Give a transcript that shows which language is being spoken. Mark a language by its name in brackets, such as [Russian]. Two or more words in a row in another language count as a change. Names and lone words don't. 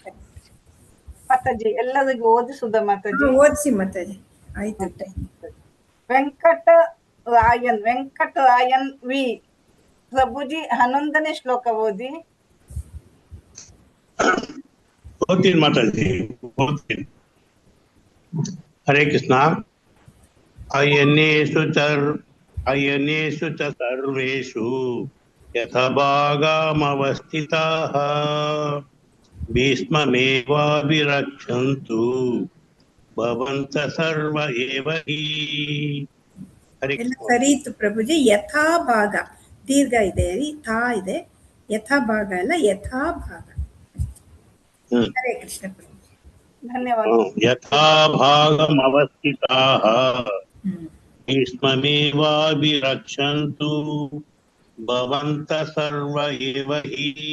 [Kannada] ಮಾತಾಜಿ. ಎಲ್ಲರಿಗೂ ಓದಿಸುದ ಮಾತಾಜಿ. ಓದಿಸಿ ಮಾತಾಜಿ. ಆಯ್ತು. ವೆಂಕಟರಾಯನ್ ವಿ ಪ್ರಭುಜಿ 11ನೇ ಶ್ಲೋಕ ಓದಿ. ಓದ್ತೀನಿ ಮಾತಾಜಿ, ಓದ್ತೀನಿ. [Sanskrit] ಹರೇ ಕೃಷ್ಣ. ಅಯನೇಷು ಚ ಸರ್ವೇಷು ಯಥಾಭಾಗಮವಸ್ಥಿತಾಃ ಭೀಷ್ಮಮೇವಾಭಿರಕ್ಷन्तು ಭವಂತ ಸರ್ವ ಏವ ಹಿ. [Kannada] ಎಲ್ಲ ಸರಿ ಇತ್ತು ಪ್ರಭುಜಿ. ಯಥಾಭಾಗ ದೀರ್ಘ ಇದೆ, ಥಾ ಇದೆ, ಯಥಾಭಾಗ ಅಲ್ಲ ಯಥಾಭಾಗ. [Sanskrit] ಹರೇ ಕೃಷ್ಣ ಪ್ರಭುಜಿ. [Kannada] ಧನ್ಯವಾದ. [Sanskrit] ಯಥಾಭಾಗಮವಸ್ಥಿತಾಃ ಭೀಷ್ಮಮೇವಾಭಿರಕ್ಷन्तು ಭವಂತ ಸರ್ವ ಏವ ಹಿ.